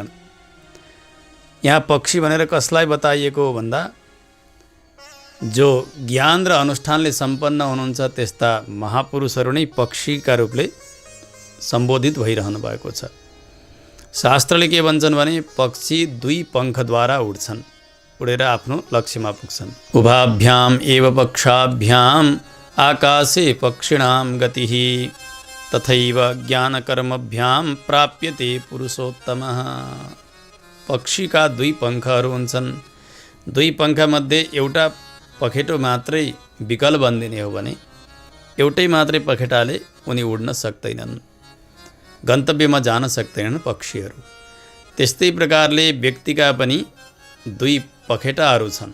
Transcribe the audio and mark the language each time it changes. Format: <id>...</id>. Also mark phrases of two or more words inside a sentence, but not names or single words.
<ne>यहाँ पक्षी भनेर कसलाई बताइएको हो भन्दा जो ज्ञान र अनुष्ठानले सम्पन्न हुनुहुन्छ त्यस्ता महापुरुषहरू नै पक्षीका रूपले सम्बोधित भइरहनु भएको छ। शास्त्रले के भन्छन् भने पक्षी 2 पङ्खद्वारा उड्छन्, उडेर आफ्नो लक्ष्यमा पुग्छन्।</ne> <sa>उभाभ्याम एव पक्षाभ्याम आकाशे पक्षिणां गतिः तथैव ज्ञानकर्मभ्याम प्राप्यते पुरुषोत्तमः।</sa> <ne>पक्षीका 2 पङ्खहरू हुन्छन्। 2 पङ्खमध्ये एउटा पखेटो मात्रै विकल बनिदिने हो भने एउटै मात्रै पखेटाले उनी उड्न सक्दैनन्, गन्तव्यमा जान सक्दैनन् पक्षीहरू। त्यस्तै प्रकारले व्यक्तिका पनि 2 पखेटाहरू छन्।</ne>